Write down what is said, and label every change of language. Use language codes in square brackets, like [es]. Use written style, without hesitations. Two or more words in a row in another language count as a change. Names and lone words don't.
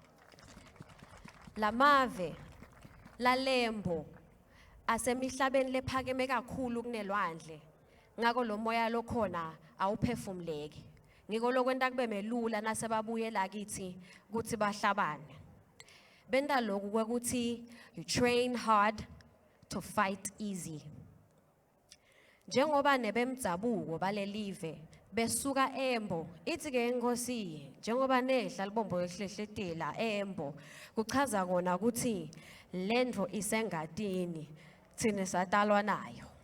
[ss] lamave lalembo asemihlabeni lephakeme kakhulu kunelwandle ngako lo moya lokhona awuphefumuleki ngiko lokwenta kube melula nasebabuye lakithi kuthi bahlabane benda lokhu kwekuthi [en] you train hard to fight easy [ss] njengoba nebemdzabuko balelive besuka Embo ithi ke inkosi njengoba nehla libombo lehlehletela Embo kuchaza kona ukuthi lendvo isengatini thine satalwa nayo